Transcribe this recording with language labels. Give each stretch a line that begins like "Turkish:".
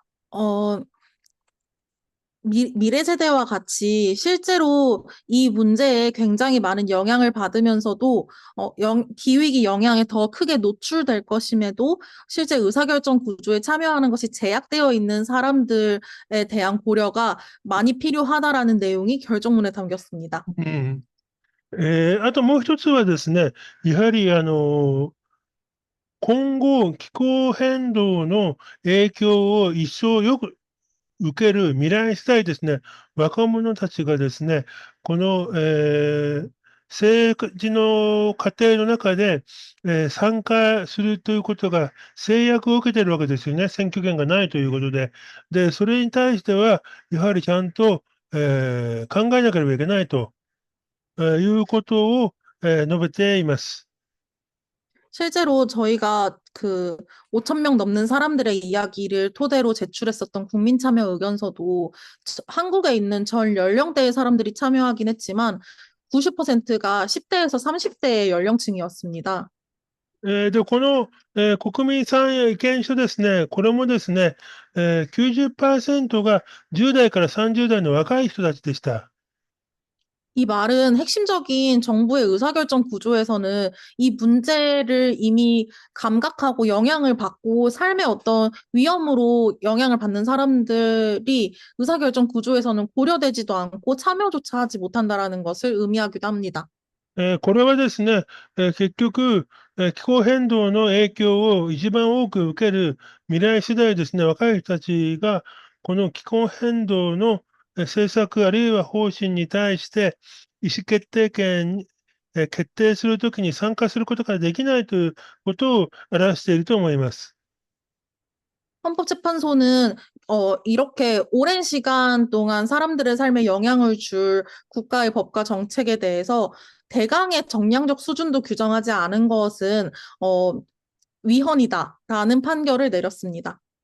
Korean: 어, 미래 세대와 같이 실제로 이 문제에 굉장히 많은 영향을 받으면서도 기후위기 영향에 더 크게 노출될 것임에도 실제 의사결정 구조에 참여하는 것이 제약되어 있는 사람들에 대한 고려가 많이 필요하다라는 내용이 결정문에 담겼습니다. うん。
Japanese: あともう一つはですね、やはり今後、気候変動の影響を一層よく受ける未来世代ですね、若者たちがですね、この、政治の過程の中で、参加するということが制約を受けているわけですよね、選挙権がないということで。で、それに対しては、やはりちゃんと、考えなければいけないと、いうことを、述べています。
Korean: 실제로 저희가 그 5천 명 넘는 사람들의 이야기를 토대로 제출했었던 국민참여 의견서도 한국에 있는 전 연령대의 사람들이 참여하긴 했지만 90%가 10대에서 30대의 연령층이었습니다.
Japanese: で、この、国民参与意見書ですね、これもですね、90%が10代から30代の若い人たちでした。
Korean: 이 말은 핵심적인 정부의 의사결정 구조에서는 이 문제를 이미 감각하고 영향을 받고 삶의 어떤 위험으로 영향을 받는 사람들이 의사결정 구조에서는 고려되지도 않고 참여조차 하지 못한다라는 것을 의미하기도 합니다.
Japanese: これはですね、結局、気候変動の影響を一番多く受ける未来世代ですね、若い人たちが、この気候変動の政策あるいは方針に対して意思決定権に決定するときに参加することができないということを表していると思います。
Korean: 헌법재판소는 이렇게 오랜 시간 동안 사람들의 삶에 영향을 줄 국가의 법과 정책에 대해서 대강의 정량적 수준도 규정하지 않은 것은 위헌이다라는 판결을 내렸습니다.